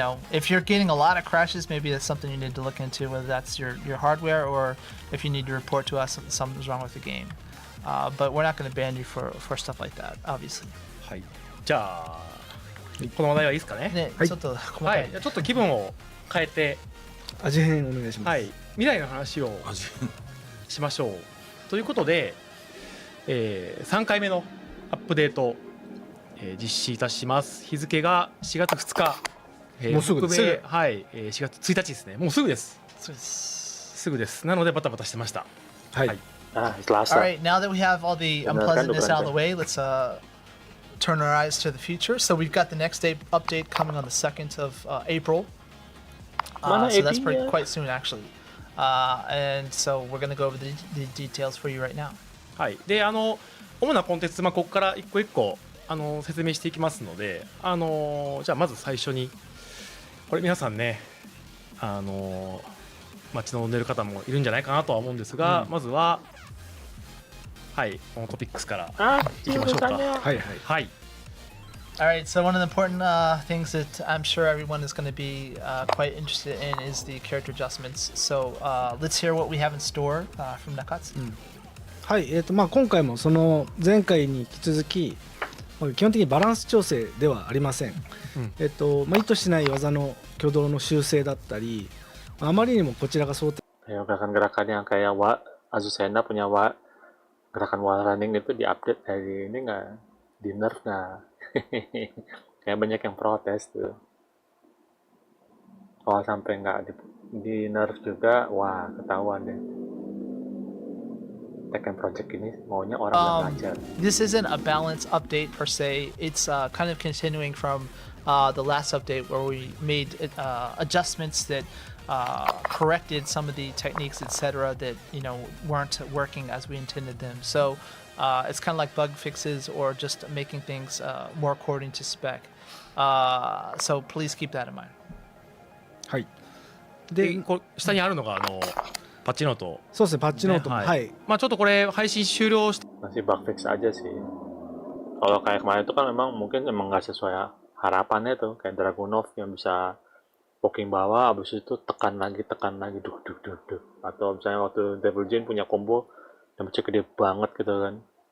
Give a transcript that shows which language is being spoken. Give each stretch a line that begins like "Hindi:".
English: If you're getting a lot of crashes, maybe that's something you need to look into, whether that's your hardware or if you need to report to us that something's wrong with the game. But we're not gonna ban you for stuff like that, obviously.
Japanese: はい、じゃあこの話題はいいですかね。ちょっと細かい。ちょっと気分を変えて味変お願いします。はい、未来の話をしましょうということで、3回目のアップデート、実施いたします。日付が4月2日、もうすぐです。はい、4月1日ですね。もうすぐです。すぐです。なのでバタバタしてました。はい。
English: Alright, now that we have all the unpleasantness out of the way, let's turn our eyes to the future. So we've got the next update coming on the 2nd of April. So that's quite soon, actually. And so we're going to go over the details for you right now.
Japanese: はい。で、主なコンテンツ、ここから一個一個説明していきますので、じゃあまず最初にこれ皆さんね、待ち望んでる方もいるんじゃないかなとは思うんですが、まずははい、このトピックスからいきましょうか。はいはい。
English: Alright, so one of the important things that I'm sure everyone is going to be quite interested in is the character adjustments. So let's hear what we have in store from Nakatsu.
Japanese: はい、今回もその前回に引き続き基本的にバランス調整ではありません。意図しない技の挙動の修正だったり、あまりにもこちらが想定。
Indonesian: Gerakan-gerakan yang kayak Azucena punya gerakan wall running itu diupdate dari ini nggak, di nerf nggak? Kayak banyak yang protes tuh. Kalau sampai nggak di nerf juga, wah ketahuan deh. Tekken Project ini maunya orang yang belajar.
English: This isn't a balance update per se. It's kind of continuing from the last update where we made adjustments that corrected some of the techniques, etc., that weren't working as we intended them. So it's kind of like bug fixes or just making things more according to spec. So please keep that in mind.
Japanese: はい。でこう下にあるのがパッチノート。そうですね、パッチノートも、ねはい。まあちょっとこれ配信終了して
Indonesian: Masih bug fix aja sih. Kalau kayak kemarin itu kan mungkin emang nggak sesuai harapannya tuh, kayak Dragunov yang bisa poking bawah, abis itu tekan lagi, duh. Atau misalnya waktu Devil Jin punya combo yang gede banget gitu kan.